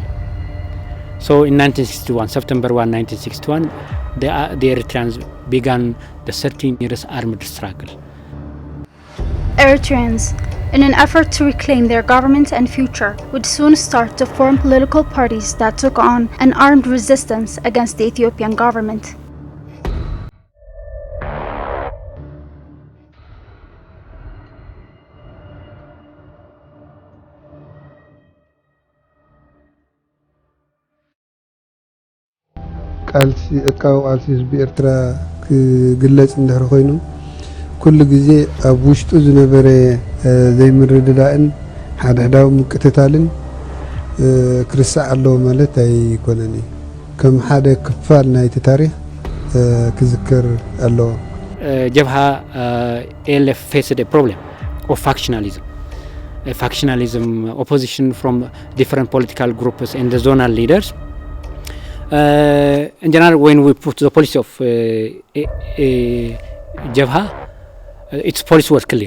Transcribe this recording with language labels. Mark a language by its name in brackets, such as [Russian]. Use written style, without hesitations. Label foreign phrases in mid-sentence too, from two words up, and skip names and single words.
[English] So in 1961, September 1, 1961, the Eritreans began the 13 years armed struggle. Eritreans, in an effort to reclaim their government and future, would soon start to form political parties that took on an armed resistance against the Ethiopian government. [Tigrinya] ቃልሲ ህዝቢ ኤርትራ ክግለጽ እንደሆነ ኮይኑ ኩሉ ግዜ ኣብ ውሽጡ ዝነበረ ዘይምርድዳእን ሓድሕዳዊ ምቅትታልን ክርስዕ ኣለዎ ማለት ኣይኮነን ከም ሓደ ክፋል ናይቲ ታሪክ ክዝከር ኣለዎ። [English] Jabha ALF faced a problem of factionalism. Opposition from different political groups and the zonal leaders. In general, when we put the policy of Jabha, its policy was clear.